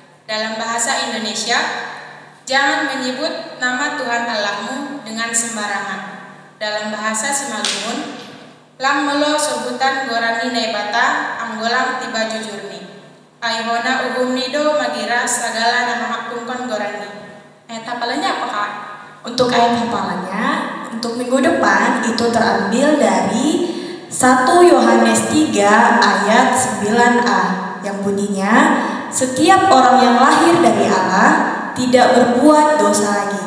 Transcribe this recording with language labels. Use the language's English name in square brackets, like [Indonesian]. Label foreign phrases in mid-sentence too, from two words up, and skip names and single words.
[Indonesian] Dalam bahasa Indonesia, jangan menyebut nama Tuhan Allahmu dengan sembarangan. Dalam bahasa Simalungun, [Batak Simalungun] lang melo sebutan gorani naibata anggolang tiba jujurni. Aihona uhum nido magira segala nama hakungkon gorani. [Indonesian] Ayat hafalannya apa, Kak? Untuk ayat hafalannya, untuk minggu depan itu terambil dari 1 Yohanes 3 ayat 9a yang bunyinya, setiap orang yang lahir dari Allah tidak berbuat dosa lagi.